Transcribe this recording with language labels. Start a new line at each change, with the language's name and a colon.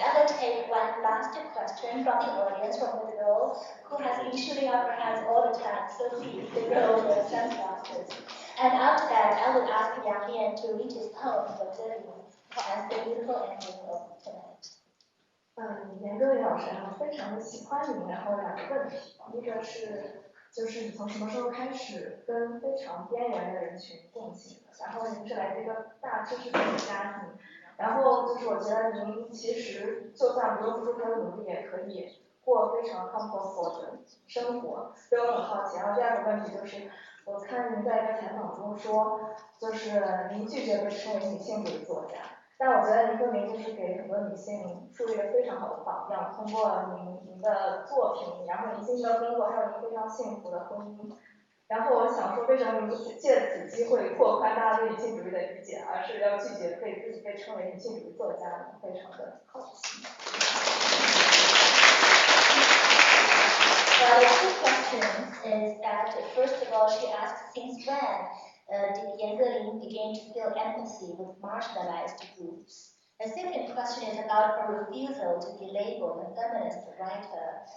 English: I will take one last question from the audience, from the row, who has been shooting up her hands all the time. So please, the row, the sunglasses. And after that, I would ask Yang Lian to read his poem for Zhiyi as the beautiful ending of tonight.
Chinese: 严歌苓老师非常的喜欢你，然后2个问题，一个是就是你从什么时候开始跟非常边缘的人群共情的，然后您是来自一个大知识分子家庭，然后就是我觉得您其实就算不用付出很多努力，也可以过非常 comfortable 的生活，所以我很好奇。然后第2个问题就是，我看您在一个采访中说，就是您拒绝被称为女性主义作家，但我觉得您分明就是给很多女性树立了非常好的榜样，通过您的作品，然后您辛勤的工作，还有您非常幸福的婚姻。然后我想说，为什么您不借此机会拓宽大家对女性主义的理解，而是要拒绝自己被称为女性主义作家呢？非常的好奇。
English: Well, the two questions is that, first of all, she asked since when did Yang Lian begin to feel empathy with marginalized groups? The second question is about her refusal to be labeled a feminist writer.